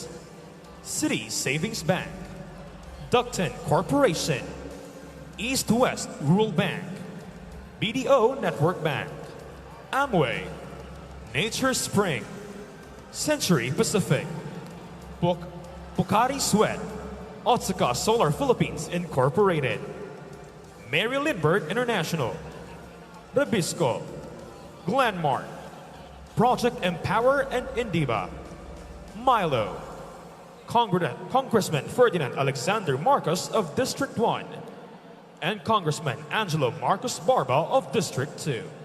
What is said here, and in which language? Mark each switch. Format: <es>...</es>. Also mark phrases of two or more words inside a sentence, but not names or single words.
<en>City Savings Bank, Ducton Corporation, East West Rural Bank, BDO Network Bank, Amway, Nature Spring, Century Pacific, Pocari Sweat, Otsuka Solar Philippines Incorporated, Mary Lindbergh International, Rabisco, Glenmark, Project Empower and Indiva, Milo, Congressman Ferdinand Alexander Marcos of District 1, and Congressman Angelo Marcos Barba of District 2.</en>